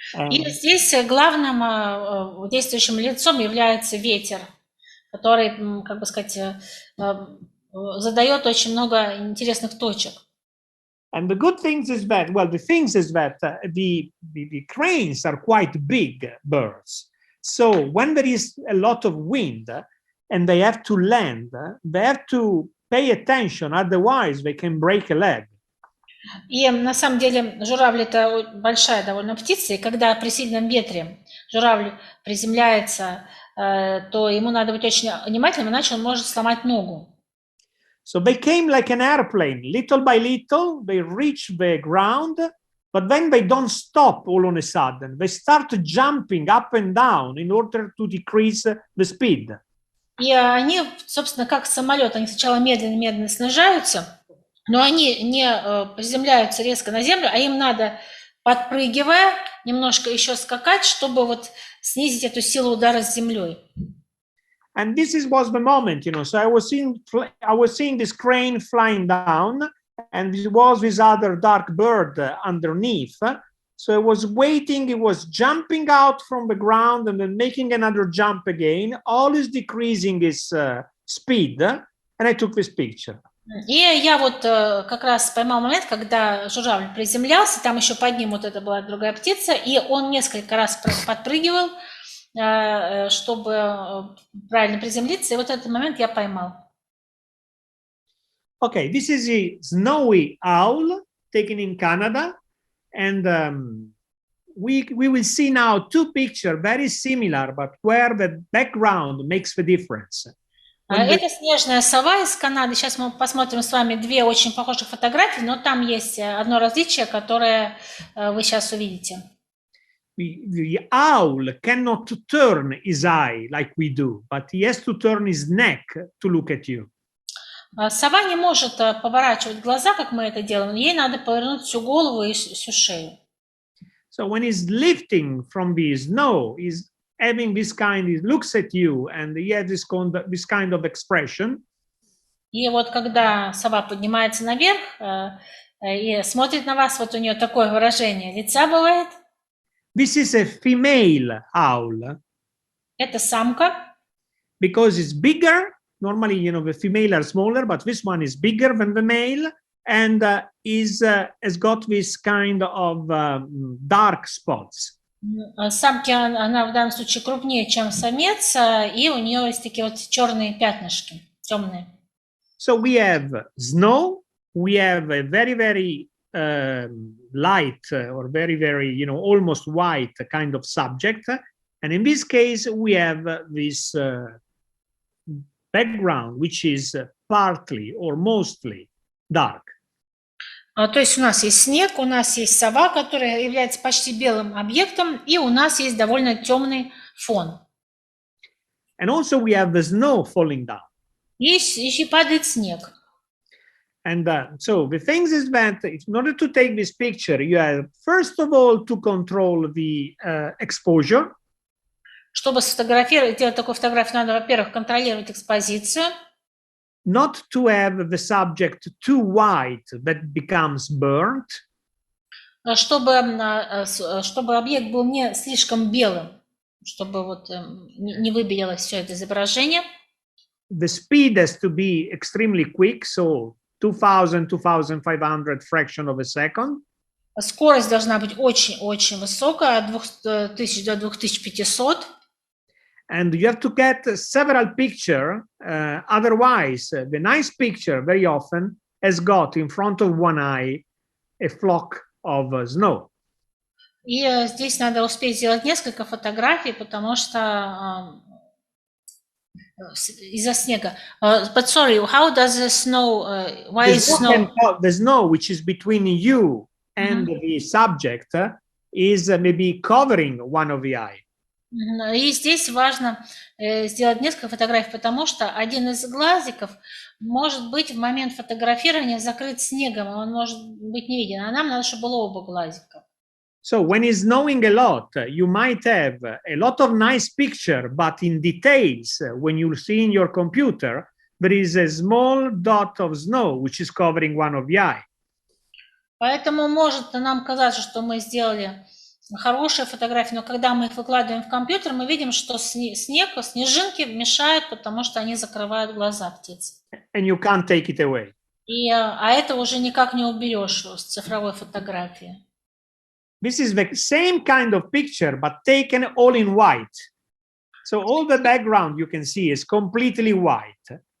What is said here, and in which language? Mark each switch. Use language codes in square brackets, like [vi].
[ru] И здесь главным действующим лицом является ветер, который, как бы сказать, задает очень много интересных точек. [en] And the good things is that, the cranes are quite big birds. So when there is a lot of wind and they have to land, they have to pay attention, otherwise they can break a leg. [ru] И на самом деле журавль это большая довольно птица, и когда при сильном ветре журавль приземляется, то ему надо быть очень внимательным, иначе он может сломать ногу. [en] So they came like an airplane, little by little, they reach the ground, but then they don't stop all on a sudden. They start jumping up and down in order to decrease the speed. [ru] И они, собственно, как самолет, они сначала медленно-медленно снижаются, но они не приземляются резко на землю, а им надо, подпрыгивая, немножко еще скакать, чтобы вот снизить эту силу удара с землей. [en] And this was the moment, you know. So I was seeing this crane flying down, and there was this other dark bird underneath. So I was waiting. It was jumping out from the ground and then making another jump again, always decreasing its speed. And I took this picture. [ru] И я вот как раз поймал момент, когда журавль приземлялся, там еще под ним вот это была другая птица, и он несколько раз подпрыгивал, чтобы правильно приземлиться, и вот этот момент я поймал. [en] Okay, this is a snowy owl, taken in Canada, and we will see now two pictures very similar, but where the background makes the difference. [ru] Это снежная сова из Канады. Сейчас мы посмотрим с вами две очень похожих фотографии, но там есть одно различие, которое вы сейчас увидите. [en] The owl cannot turn his eye like we do, but he has to turn his neck to look at you. [ru] Сова не может поворачивать глаза, как мы это делаем. Ей надо повернуть всю голову и всю шею. [en] So when he's lifting from the snow, he's having this kind, he looks at you and he has this kind of expression. [ru] И вот когда сова поднимается наверх и смотрит на вас, вот у нее такое выражение лица бывает. [en] This is a female owl. [ru] Это самка. [en] Because it's bigger. Normally, you know, the female are smaller, but this one is bigger than the male and has got this kind of dark spots. [ru] Самки, она в данном случае крупнее, чем самец, и у нее есть такие вот черные пятнышки, темные. [en] So we have snow, we have a very, very light or very, very, you know, almost white kind of subject. And in this case, we have this background, which is partly or mostly dark. [ru] То есть у нас есть снег, у нас есть сова, которая является почти белым объектом, и у нас есть довольно темный фон. [en] And also we have the snow falling down. [ru] И еще падает снег. [en] And so the thing is that in order to take this picture, you have first of all to control the exposure. [ru] Чтобы сфотографировать, делать такую фотографию, надо, во-первых, контролировать экспозицию. [en] Not to have the subject too white that becomes burnt. [ru] Чтобы объект был не слишком белым, чтобы вот не выбелилось все это изображение. [en] The speed has to be extremely quick, so 2000, 2500 fraction of a second. [ru] Скорость должна быть очень-очень высокая, от 2000 до 2500. [en] And you have to get several pictures. Otherwise, the nice picture very often has got in front of one eye a flock of snow. [ru] И здесь надо успеть сделать несколько фотографий, потому что из-за снега. [en] But sorry, how does the snow? Why is snow? The snow, which is between you and the subject, is maybe covering one of the eye. [ru] И здесь важно сделать несколько фотографий, потому что один из глазиков может быть в момент фотографирования закрыт снегом, и он может быть не виден. А нам надо, чтобы было оба глазика. [en] So when it's snowing a lot, you might have a lot of nice picture, but in details, when you see in your computer, there is a small dot of snow which is covering one of the eye. [ru] Поэтому может нам казаться, что мы сделали хорошие фотографии, но когда мы их выкладываем в компьютер, мы видим, что снег, снежинки мешают, потому что они закрывают глаза птицы. [en] And you can't take it away. [ru] А это уже никак не уберешь с цифровой фотографии. [en] This is the same kind of picture, but taken all in white. So all the background you can see is completely white.